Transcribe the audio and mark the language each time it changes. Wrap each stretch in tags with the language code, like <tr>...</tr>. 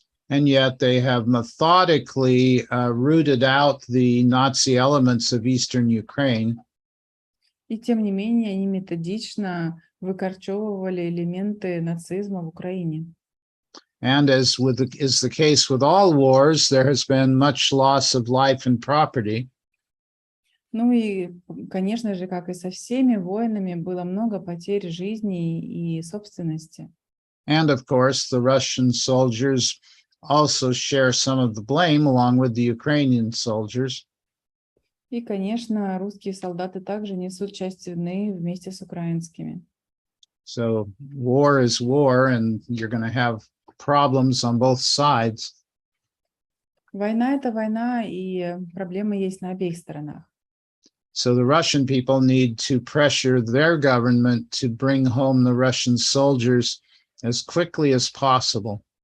<en>And yet they have methodically rooted out the Nazi elements of Eastern Ukraine.</en> <ru>И тем не менее они методично выкорчевывали элементы нацизма в Украине.</ru> <en>And as is the case with all wars, there has been much loss of life and property.</en> <ru>Ну и, конечно же, как и со всеми войнами, было много потерь жизни и собственности.</ru> <en>And of course, the Russian soldiers also share some of the blame along with the Ukrainian soldiers.</en> <ru>И, конечно, русские солдаты также несут часть вины вместе с украинскими.</ru> <en>So war is war, and you're going to have problems on both sides.</en> <ru>Война — это война, и проблемы есть на обеих сторонах.</ru> <en>So the Russian people need to pressure their government to bring home the Russian soldiers as quickly as possible.</en>